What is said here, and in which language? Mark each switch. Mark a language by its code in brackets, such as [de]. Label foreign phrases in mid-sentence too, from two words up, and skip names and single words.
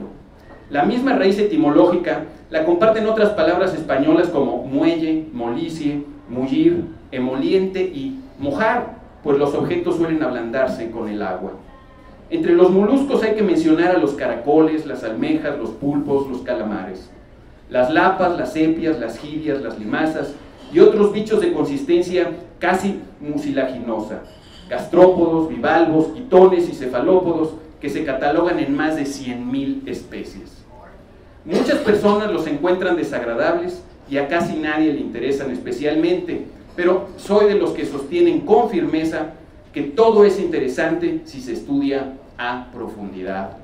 [es] La misma raíz etimológica la comparten otras palabras españolas como muelle, molicie, mullir, emoliente y mojar, pues los objetos suelen ablandarse con el agua. Entre los moluscos hay que mencionar a los caracoles, las almejas, los pulpos, los calamares. Las lapas, las sepias, las jirias, las limazas y otros bichos de consistencia casi mucilaginosa, gastrópodos, bivalvos, quitones y cefalópodos que se catalogan en más de 100.000 especies. Muchas personas los encuentran desagradables y a casi nadie le interesan especialmente, pero soy de los que sostienen con firmeza que todo es interesante si se estudia a profundidad.